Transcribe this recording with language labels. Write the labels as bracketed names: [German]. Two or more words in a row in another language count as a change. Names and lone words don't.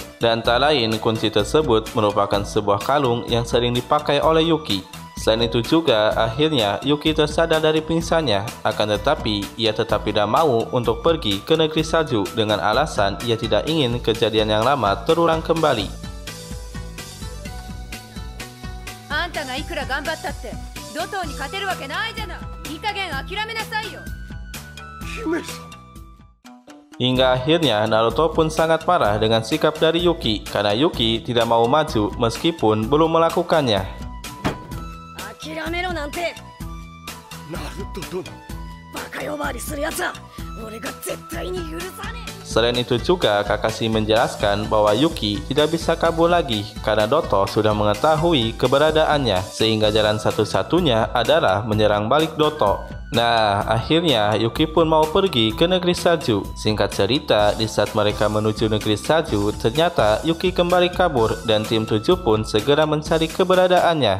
[Indonesian] Dan tak lain, kunci tersebut merupakan sebuah kalung yang sering dipakai oleh Yuki. Selain itu juga, akhirnya Yuki tersadar dari pingsannya. Akan tetapi, ia tetap tidak mau untuk pergi ke negeri salju dengan alasan ia tidak ingin kejadian yang lama terulang kembali. [Japanese] あんたがいくら頑張ったってドトーに勝てるわけないじゃない。いい加減諦めなさいよ。姫さん。 [Indonesian] Hingga akhirnya Naruto pun sangat marah dengan sikap dari Yuki karena Yuki tidak mau maju meskipun belum melakukannya. [Japanese] 諦めろなんて。ナルト殿。バカ呼ばわりするやつは俺が絶対に許さねえ。 [Indonesian] Selain itu juga, Kakashi menjelaskan bahwa Yuki tidak bisa kabur lagi karena Doto sudah mengetahui keberadaannya, sehingga jalan satu-satunya adalah menyerang balik Doto. Nah, akhirnya Yuki pun mau pergi ke negeri salju. Singkat cerita, di saat mereka menuju negeri salju, ternyata Yuki kembali kabur dan tim 7 pun segera mencari keberadaannya.